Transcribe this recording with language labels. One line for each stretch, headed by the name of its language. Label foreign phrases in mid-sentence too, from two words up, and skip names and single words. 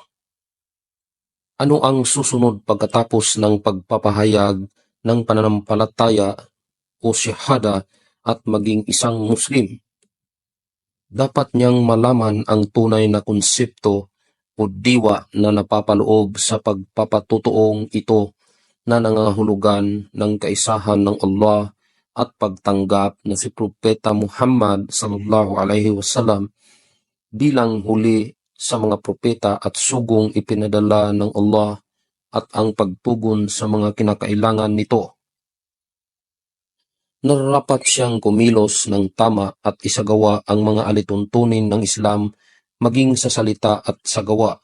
Filipino: Ano ang susunod pagkatapos ng pagpapahayag ng pananampalataya o shahada at maging isang Muslim? Dapat niyang malaman ang tunay na konsepto o diwa na napapaloob sa pagpapatutuong ito na nangangahulugan ng kaisahan ng Allah at pagtanggap na si Propeta Muhammad
Arabic: صلى الله عليه وسلم
Filipino: bilang huli sa mga propeta at sugong ipinadala ng Allah at ang pagtugon sa mga kinakailangan nito. Nararapat siyang kumilos ng tama at isagawa ang mga alituntunin ng Islam maging sa salita at sa gawa.